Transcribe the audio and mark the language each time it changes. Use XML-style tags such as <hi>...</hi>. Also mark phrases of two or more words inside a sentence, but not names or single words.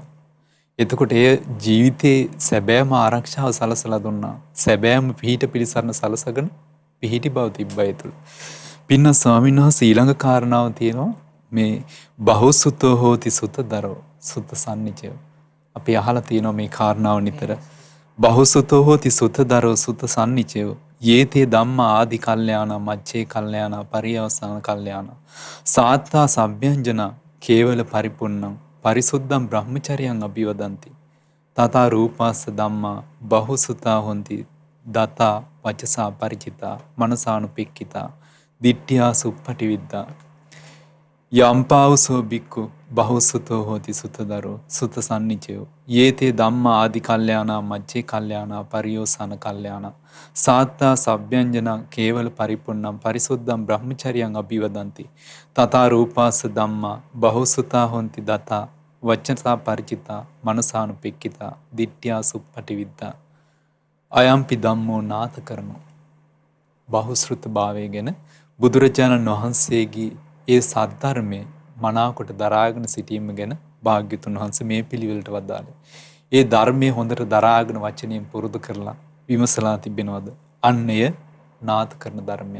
<si>එතකොට ඒ ජීවිතයේ සැබෑම ආරක්ෂාව සලසලා දුන්නා. සැබෑම පිහිට පිළිසරණ සලසගෙන පිහිටි බව තිබ්බා ඒ තුළ. පින්න ස්වාමීන් වහන්සේ ඊළඟ කාරණාව තියෙනවා මේ</si> <pi>බහුසුතෝ හෝති සුතදරෝ සුත සම්නිචය.</pi> <si>අපි අහලා තියෙනවා මේ කාරණාව නිතර.</si> <pi>බහුසුතෝ හෝති සුතදරෝ සුත සම්නිචය. යේතේ ධම්මා ආදි කල්යාණ මච්චේ කල්යාණ පරියවසාන කල්යාණ සාත්තා සබ්භ්‍යංජන කේවල පරිපුන්නං පරිසුද්ධං බ්‍රහ්මචර්යං අභිවදಂತಿ තථා රූපස්ස ධම්මා බහුසුතා හොಂತಿ දතා වචසා ಪರಿචිතා මනසානුපෙක්කිතා දිට්ඨියා සුප්පටිවිද්දා යම්පාවසෝ බික්කු බහුසුතෝ හෝති සුතදරෝ සුත සම්නිචයෝ යේතේ ධම්මා ආදි කල්යාණා මච්චේ කල්යාණා පරියෝසాన කල්යාණා සාත්තා සබ්භ්‍යංජන කේවල පරිපුන්නම් පරිසුද්ධං බ්‍රහ්මචර්යං අභිවදಂತಿ තථා රූපාස්ස ධම්මා බහුසුතා හොಂತಿ දතා වචසා ಪರಿචිතා මනසානුපෙක්කිතා දිට්ඨියා සුප්පටිවිද්දා අයම්පි ධම්මෝ නාථ කරනෝ.</pi> <si>බහුශෘත භාවය ගැන බුදුරජාණන් වහන්සේගේ ඒ සද්ධර්මයේ මනාකොට දරාගෙන සිටීම ගැන භාග්‍යතුන් වහන්සේ මේ පිළිවෙලට වදාළේ. ඒ ධර්මයේ හොඳට දරාගෙන වචනයෙන් පුරුදු කරලා විමසලා තිබෙනවද? අන්නය නාථ කරන ධර්මයක්.</si>